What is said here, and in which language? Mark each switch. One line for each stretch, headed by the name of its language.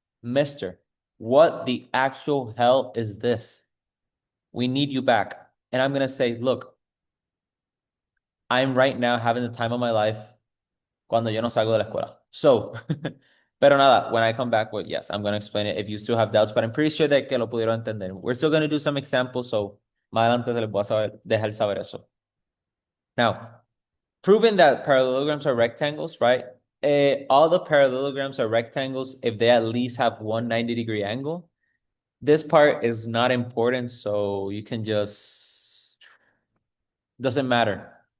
English: Mister, what the actual hell is this? We need you back. And I'm going to say, look, I'm right now having the time of my life
Spanish: cuando yo no salgo de la escuela.
English: So,
Spanish: pero nada,
English: when I come back, well, yes, I'm going to explain it if you still have doubts, but I'm pretty sure that
Spanish: que lo pudieron entender.
English: We're still going to do some examples, so
Spanish: más adelante te les voy a dejar saber eso.
English: Now, proving that parallelograms are rectangles, right? All the parallelograms are rectangles if they at least have one 90-degree angle. This part is not important, so you can just, doesn't matter.